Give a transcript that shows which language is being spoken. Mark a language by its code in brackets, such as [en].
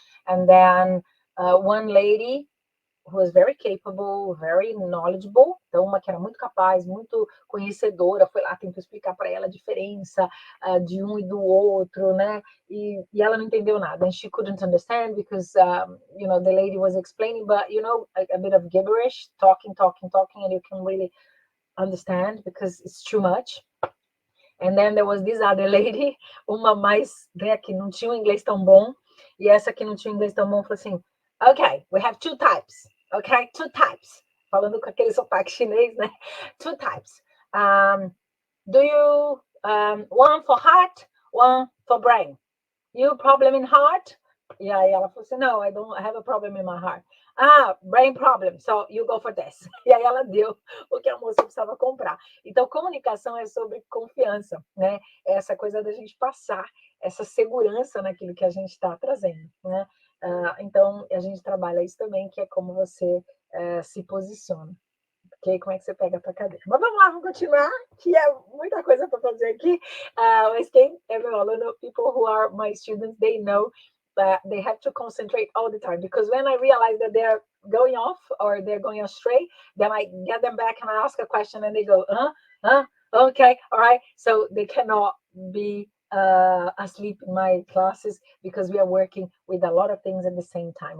[en] And then one lady who was very capable, very knowledgeable, [pt] então uma que era muito capaz, muito conhecedora, foi lá, tentou explicar para ela a diferença de um e do outro, né? E ela não entendeu nada, [en] and she couldn't understand because, you know, the lady was explaining, but, you know, a bit of gibberish, talking, and you can really understand because it's too much. And then there was this other lady, [pt] uma mais, né, que não tinha um inglês tão bom, e essa que não tinha um inglês tão bom falou assim, [en] okay, we have two types, [pt] okay, [en] two types, [pt] falando com aquele sotaque chinês, né, two types. [en] Do you, one for heart, one for brain. You problem in heart, [pt] E aí ela falou assim, não, [en] I don't have a problem in my heart. Ah, brain problem, so you go for this. [pt] E aí ela deu o que a moça precisava comprar. Então, comunicação é sobre confiança, né? É essa coisa da gente passar essa segurança naquilo que a gente está trazendo, né? Então, a gente trabalha isso também, que é como você se posiciona. Ok? Como é que você pega a tua cadeira? Mas vamos lá, vamos continuar, que é muita coisa para fazer aqui. Mas quem é meu aluno, [en] people who are my students, they know that they have to concentrate all the time, because when I realize that they're going off or they're going astray, then I get them back and I ask a question and they go, okay, all right. So they cannot be asleep in my classes because we are working with a lot of things at the same time.